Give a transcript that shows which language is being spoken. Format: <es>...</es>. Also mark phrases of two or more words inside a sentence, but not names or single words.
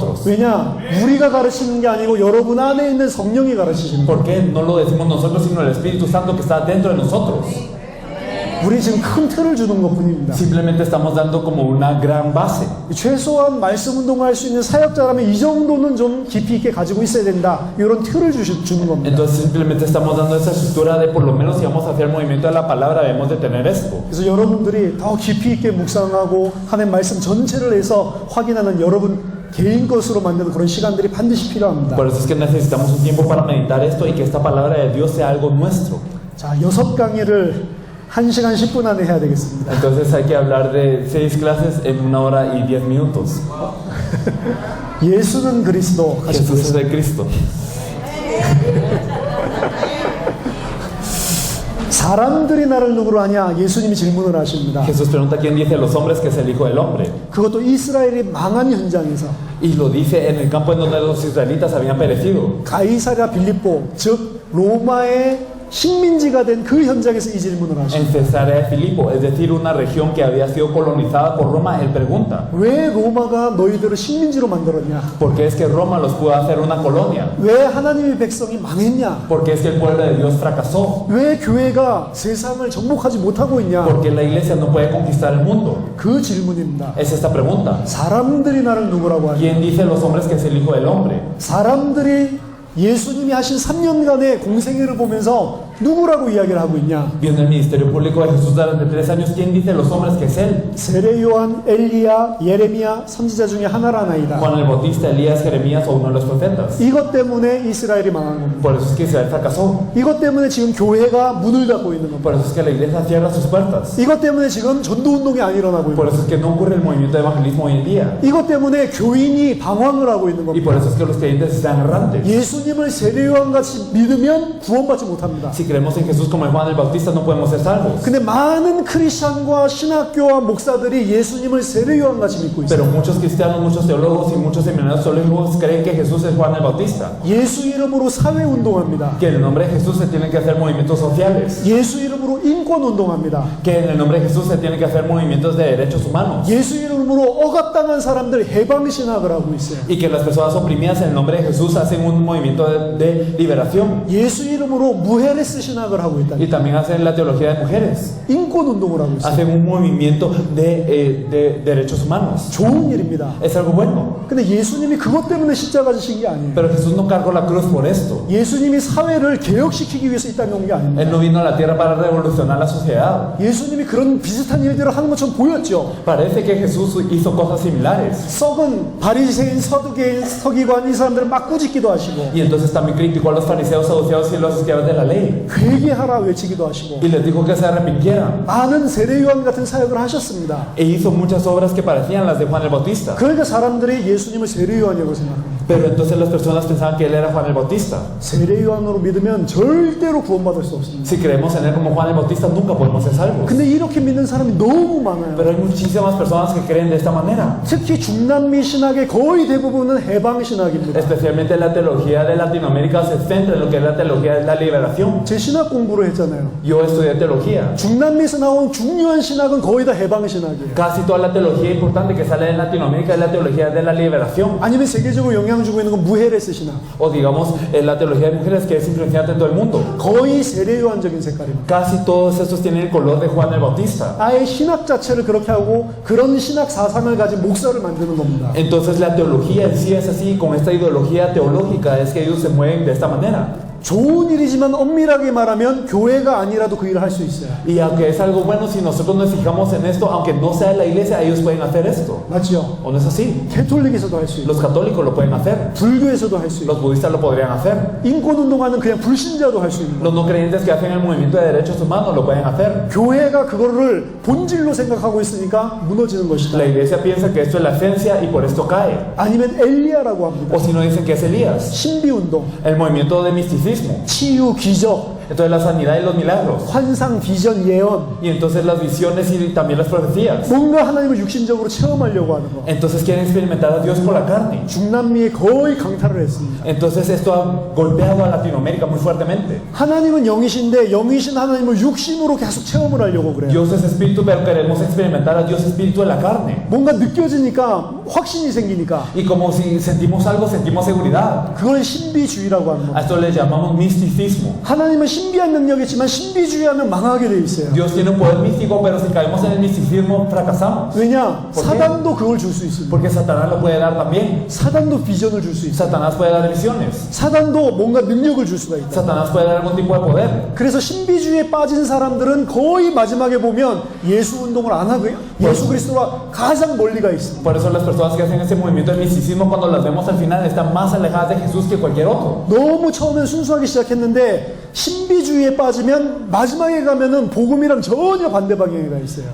<ko>왜냐? 우리가 가르치는 게 아니고 여러분 안에 있는 성령이 가르치시는 거예요.</ko> <es>¿Por qué no lo decimos nosotros, sino el Espíritu Santo que está dentro de nosotros?</es> <ko>우리 지금 큰 틀을 주는 것 뿐입니다.</ko> <es>Simplemente estamos dando como una gran base.</es> <ko>최소한 말씀 운동을 할 수 있는 사역자라면 이 정도는 좀 깊이 있게 가지고 있어야 된다. 이런 틀을 주는 겁니다.</ko> <es>Entonces simplemente estamos dando esa estructura de por lo menos si vamos a hacer el movimiento de la palabra debemos de tener esto.</es> <ko>그래서 여러분들이 더 깊이 있게 묵상하고 하나님 말씀 전체를 해서 확인하는 여러분 개인 것으로 만드는 그런 시간들이 반드시 필요합니다.</ko> <es>Por eso es que necesitamos un tiempo para meditar esto y que esta palabra de Dios sea algo nuestro.</es> <ko>자, 6강의를 1시간 10분 안에 해야 되겠습니다.</ko> <es>Entonces hay que hablar de 6 clases en 1 hora y 10 minutos.</es> <ko>예수는 그리스도 같이</ko> <es>Jesús es</es> <ko>보겠습니다.</ko> <es>el Cristo.</es> <ko>사람들이 나를 누구로 하냐? 예수님이 질문을 하십니다.</ko> <es>Jesús pregunta quién dice a los hombres que es el Hijo del Hombre.</es> <ko>그것도 이스라엘이 망한 현장에서</ko> <es>Y lo dice en el campo en donde los israelitas habían perecido.</es> <ko>가이사랴 빌립보, 즉 로마의 식민지가 된 그 현장에서 이 질문을</ko> <es>En</es> <ko>하십니다.</ko> <es>Cesarea de Filipo, es decir, una región que había sido colonizada por Roma, él pregunta,</es> <ko>왜 로마가 너희들을 식민지로 만들었냐?</ko> <es>¿por qué es que Roma los pudo hacer una colonia?</es> <ko>왜 하나님의 백성이 망했냐?</ko> <es>¿Por qué es que el pueblo de Dios fracasó?</es> <ko>왜 교회가 세상을 정복하지 못하고 있냐?</ko> <es>¿Por qué la iglesia no puede conquistar el mundo?</es> <ko>그 질문입니다.</ko> <es>Es esta pregunta.</es> <ko>사람들이 나를 누구라고 하냐?</ko> <es>¿Quién dice a los hombres que es el Hijo del Hombre?</es> <ko>사람들이 예수님이 하신 3년간의 공생애를 보면서 누구라고 이야기를 하고 있냐?</ko> <es>Viendo el ministerio público de Jesús durante 3 años, ¿quién dice a los hombres que es Él?</es> <ko>세례 요한, 엘리야, 예레미야 선지자 중에 하나라나이다.</ko> <es>Juan el Bautista, Elías, Jeremías o uno de los profetas.</es> <ko>이것 때문에 이스라엘이 망한 겁니다.</ko> <es>Por eso es que Israel fracasó.</es> <ko>이것 때문에 지금 교회가 문을 닫고 있는 겁니다.</ko> <es>Por eso es que la iglesia cierra sus puertas.</es> <ko>이것 때문에 지금 전도 운동이 안 일어나고 있는</ko> <es>Por</es> <ko>겁니다.</ko> <es>eso es que no ocurre el movimiento de evangelismo hoy en día.</es> <ko>이것 때문에 교인이 방황을 하고 있는</ko> <es>Y</es> <ko>겁니다.</ko> <es>por eso es que los creyentes están errantes.</es> <ko>예수님을 세례 요한 같이 믿으면 구원받지 못합니다.</ko> <es>Si creemos en Jesús como el Juan el Bautista, no podemos ser salvos.</es> <ko>근데 많은 크리스찬과 신학교와 목사들이 예수님을 세례 요한 같이 믿고 있어요.</ko> <es>Pero muchos cristianos, muchos teólogos y muchos seminarios teólogos creen que Jesús es Juan el Bautista.</es> <ko>예수 이름으로 사회 운동합니다.</ko> <es>Que en el nombre de Jesús se tienen que hacer movimientos sociales.</es> <ko>예수 이름으로 인권 운동합니다.</ko> <es>Que en el nombre de Jesús se tienen que hacer movimientos de derechos humanos.</es> <ko>예수 이름으로 억압당한 사람들 해방 신학을 하고 있어요.</ko> <es>Y que las personas oprimidas en el nombre de Jesús hacen un movimiento de liberación.</es> <ko>예수 이름으로 무헤레스 신학을 하고 있다.</ko> <es>Y también hacen la teología de mujeres.</es> <ko>인권 운동을 하고 있어요.</ko> <es>Hacen un movimiento de derechos humanos.</es> <ko>좋은 일입니다.</ko> <es>Es algo bueno.</es> <ko>근데 예수님이 그것 때문에 십자가 지신 게 아니에요.</ko> <es>Pero Jesús no cargó la cruz por esto.</es> <ko>예수님이 사회를 개혁시키기 위해서 이 땅에 온 게 아닙니다.</ko> <es>Él no vino a la tierra para revolucionar mala sociedad.</es> <ko>예수님이 그런 비슷한 일들을 하는 것처럼 보였죠.</ko> <es>Parece que Jesús hizo cosas similares.</es> <ko>썩은 바리새인, 서두개인, 서기관 이 사람들을 막 꾸짖기도 하시고</ko> <es>Y entonces también criticó a los fariseos, saduceos y los escribas de la ley.</es> <ko>회개하라 외치기도 하시고</ko> <es>Y les dijo que se arrepintieran.</es> <ko>많은 세례요한 같은 사역을 하셨습니다.</ko> <es>E hizo muchas obras que parecían las de Juan el Bautista.</es> <ko>그러니까 사람들이 예수님을 세례요한이라고 생각합니다.</ko> <es>Pero entonces las personas pensaban que él era Juan el Bautista.</es> <ko>세례요한으로 믿으면 절대로 구원받을 수 없습니다.</ko> <es>Si creemos en él como Juan el Bautista, nunca podemos ser salvos.</es> <ko>근데 이렇게 믿는 사람이 너무 많아요.</ko> <es>Pero hay muchísimas personas que creen de esta manera.</es> <ko>특히 중남미 신학의 거의 대부분은 해방 신학입니다.</ko> <es>Especialmente la teología de Latinoamérica se centra en lo que es la teología de la liberación.</es> <ko>제 신학 공부를 했잖아요.</ko> <es>Yo estudié teología.</es> <ko>중남미에서 나온 중요한 신학은 거의 다 해방 신학이에요.</ko> <es>Casi toda la teología importante que sale en Latinoamérica es la teología de la liberación.</es> <ko>아니면 세계적으로 영향을 주고 있는 건 무헤레스 신학.</ko> <es>O digamos, la teología de mujeres que es influenciante en todo el mundo.</es> <ko>거의 세례요한적인 색깔입니다.</ko> <es>Casi todos estos tienen el color de Juan el Bautista.</es> <ko>아예 신학 자체를 그렇게 하고 그런 신학 사상을 가진 목사를 만드는 겁니다.</ko> <es>Entonces la teología en sí es así, con esta ideología teológica es que ellos se mueven de esta manera.</es> <ko>좋은 일이지만 엄밀하게 말하면 교회가 아니라도 그 일을 할 수 있어요.</ko> <es>Y aunque es algo bueno, si nosotros nos fijamos en esto, aunque no sea la iglesia, ellos pueden hacer esto.</es> <ko>맞죠?</ko> <es>¿O no es así?</es> <ko>캐톨릭에서도 할 수 있고</ko> <es>Los católicos lo pueden hacer,</es> <ko>불교에서도 할 수 있고</ko> <es>los budistas lo podrían hacer,</es> <ko>인권운동하는 그냥 불신자도 할 수 있는 거예요.</ko> <es>los no creyentes que hacen el movimiento de derechos humanos lo pueden hacer.</es> <ko>교회가 그거를 본질로 생각하고 있으니까 무너지는 것이다.</ko> <es>La iglesia piensa que esto es la esencia y por esto cae.</es> <ko>아니면 엘리야라고 합니다.</ko> <es>O si no dicen que es Elías,</es> <ko>신비운동,</ko> <es>el movimiento de misticismo.</es> <ko>치유, 기적,</ko> <es>Entonces la sanidad y los milagros.</es> <ko>환상, 비전, 예언</ko> <es>Y entonces las visiones y también las profecías.</es> <ko>뭔가 하나님을 육신적으로 체험하려고 하는 거.</ko> <es>Entonces quieren experimentar a Dios por la carne.</es> <ko>중남미에 거의 강타를 했습니다.</ko> <es>Entonces esto ha golpeado a Latinoamérica muy fuertemente.</es> <ko>하나님은 영이신데 영이신 하나님을 육신으로 계속 체험을 하려고 그래요.</ko> <es>Dios es espíritu, pero queremos experimentar a Dios espíritu en la carne.</es> <ko>뭔가 느껴지니까 확신이 생기니까</ko> <es>Y como si sentimos algo, sentimos seguridad.</es> <ko>그걸 신비주의라고 하는</ko> <es>A</es> <ko>겁니다.</ko> <es>esto le llamamos misticismo.</es> <ko>하나님은 신비한 능력이지만 신비주의하면 망하게 돼 있어요.</ko> <es>Dios tiene un poder místico, pero si caemos en el misticismo, fracasamos.</es> <ko>왜냐?</ko> <es>¿Por qué?</es> <ko>사단도 그걸 줄 수 있습니다.</ko> <es>Porque Satanás lo puede dar también.</es> <ko>사단도 비전을 줄 수 있어요.</ko> <es>Satanás puede dar visiones.</es> <ko>사단도 뭔가 능력을 줄 수가 있다.</ko> <es>Satanás puede dar algún tipo de poder.</es> <ko>그래서 신비주의에 빠진 사람들은 거의 마지막에 보면 예수 운동을 안 하고요. 예수 그리스도와 가장 멀리 가 있습니다.</ko> <es>Por eso las personas que hacen ese movimiento del misticismo, cuando las vemos al final, están más alejadas de Jesús que cualquier otro.</es> <ko>너무 처음엔 순수하게 시작했는데 신비주의에 빠지면 마지막에 가면은 복음이랑 전혀 반대 방향에 가 있어요.</ko>